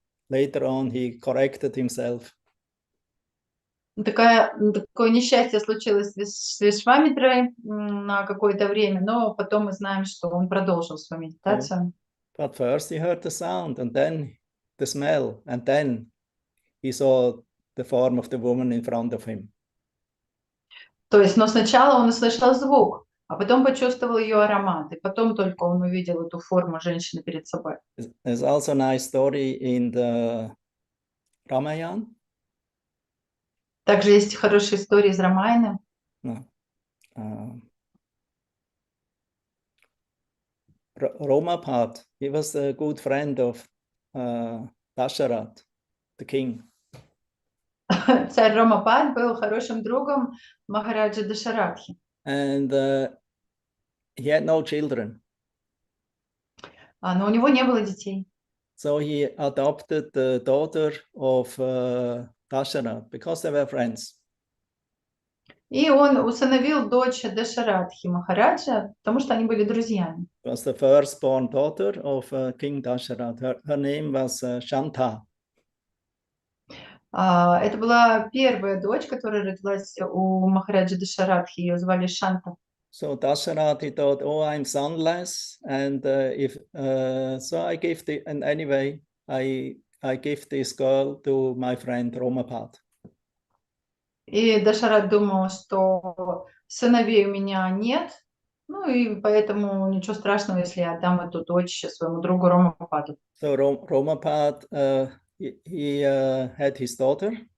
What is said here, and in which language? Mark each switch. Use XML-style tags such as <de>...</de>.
<en>Later on, he corrected himself.</en> <ru>Такое несчастье случилось с Вишвамитрой на какое-то время, но потом мы знаем, что он продолжил свою медитацию.</ru> <en>But first he heard the sound, and then the smell, and then he saw the form of the woman in front of him.</en> <ru>То есть, но сначала он услышал звук, а потом почувствовал ее аромат, и потом только он увидел эту форму женщины перед собой.</ru> <en>There's also a nice story in the Ramayana.</en> <ru>Также есть хорошие истории из Рамайны.</ru> <en>Romapad, he was a good friend of Dasharat, the king.</en> <ru>Царь Ромапад был хорошим другом Махараджа Дашаратхи.</ru> <en>And he had no children.</en> <ru>Но у него не было детей.</ru> <en>So he adopted the daughter of Dasharat because they were friends.</en> <ru>И он усыновил дочь Дашаратхи Махараджа, потому что они были друзьями.</ru> <en>It was the firstborn daughter of King Dasharat. Her name was Shanta.</en> <ru>Это была первая дочь, которая родилась у Махараджа Дашаратхи. Ее звали Шанта.</ru> <en>So Dasharat, he thought, oh, I'm sonless, and so I give and anyway, I give this girl to my friend Romapad.</en> <ru>И Дашарат думал, что сыновей у меня нет, ну и поэтому ничего страшного, если я отдам эту дочь своему другу Ромападу.</ru> <en>So Romapad, he had his daughter.</en>